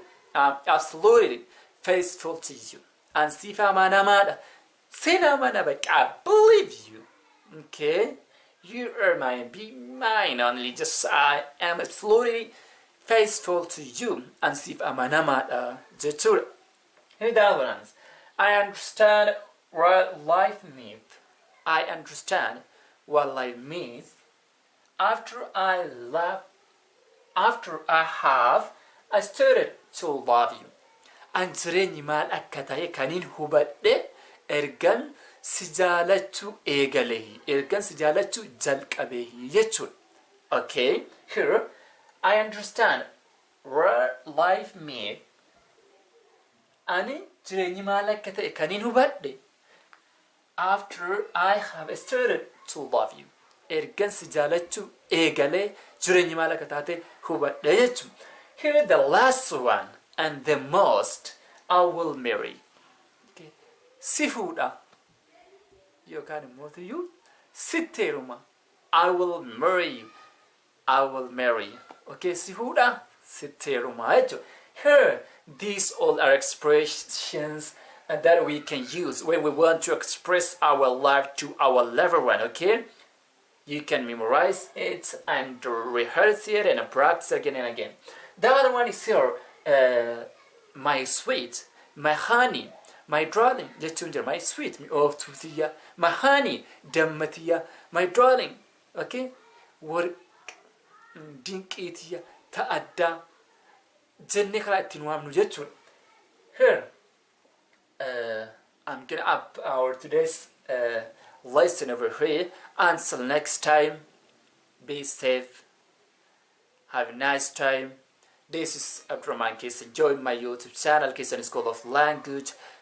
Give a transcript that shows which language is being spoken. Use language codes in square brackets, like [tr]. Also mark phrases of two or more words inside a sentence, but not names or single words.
[en] I'm absolutely faithful to you. [om] Ansiif amanamaadha. Sin amanamaadha. [en] I believe you. Okay, you are mine. Be mine only. Just I am absolutely faithful to you. [om] Ansiif amanamaadha jechuudha. [en] Here the other ones. I understand what life means. I understand what life means. After I have started to love you. [om] An jireenyi maal akka ta'e kaniin hubadhe ergan si jaalachuu eegalehi. Ergan si jaalachuu jalqabehi jechuudha. [en] Okay, here I understand what life means. [om] Ani jireenyi maal akka ta'e kaniin hubadhe [en] after I have started to love you. [om] Ergan si jaalachuu eegalee jireenyi maal akka taate hubadhe jechuudha. [en] Here the last one and the most I will marry. Okay. [om] Si fuudha yookaan immoo sitti heeruma. [en] I will marry you. I will marry you. [om] Okay, si fuudha sitti heeruma jechuudha. [en] Here, these all are expressions that we can use when we want to express our love to our loved one, okay? You can memorize it and rehearse it and practice again and again. The other one is here, my sweet, my honey, my darling, my sweet, my honey, dammatiya, my darling, okay? [om] What dinqitiya, ta'adda. Jenne karaa ittiin waamnu jechuudha. [en] Here, I'm gonna up our today's lesson over here. Until next time, be safe. Have a nice time. This is Abdurrahman Case. Enjoy my YouTube channel, Case and School of Language.